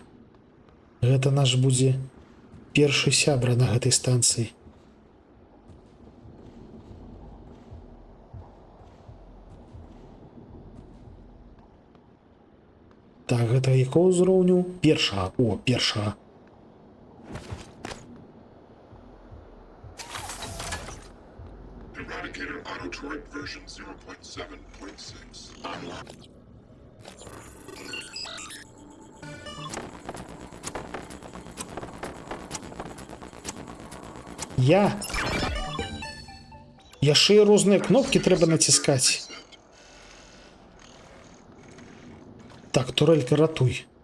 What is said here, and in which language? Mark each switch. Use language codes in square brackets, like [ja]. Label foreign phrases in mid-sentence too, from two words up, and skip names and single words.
[be] Гэта наш будзе першы сябра на гэтай станцыі. Так, гэта якого ўзроўню? Першага. О, першага. [en] Eradicator Auto-Turret version 0.7.6 online. [be] Яшчэ і розныя кнопкі трэба націскаць. Так, турелька, ратуй.